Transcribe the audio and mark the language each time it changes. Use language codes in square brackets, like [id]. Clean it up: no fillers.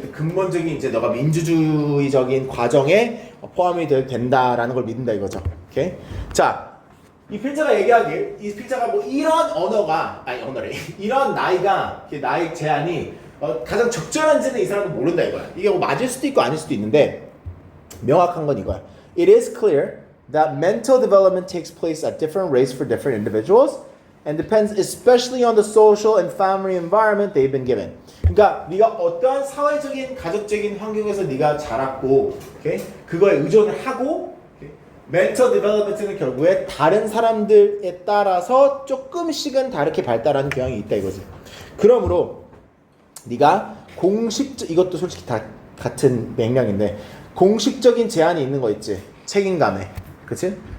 [ko] 근본적인 이제 너가 민주주의적인 과정에 포함이 된다라는 걸 믿는다 이거죠. 오케이? 자, 이 필자가 얘기하길, 이 필자가 뭐 이런 이런 나이가 나이 제한이 가장 적절한지는 이 사람은 모른다 이거야. 이게 뭐 맞을 수도 있고 아닐 수도 있는데 명확한 건 이거야. [en] It is clear that mental development takes place at different rates for different individuals and depends especially on the social and family environment they've been given. [ko] 그러니까 네가 어떠한 사회적인 가족적인 환경에서 네가 자랐고, okay? 그거에 의존을 하고, okay? mental development는 결국에 다른 사람들에 따라서 조금씩은 다르게 발달하는 경향이 있다 이거지. 그러므로 네가 이것도 솔직히 다 같은 맥락인데 공식적인 제한이 있는 거 있지. 책임감에. 그치?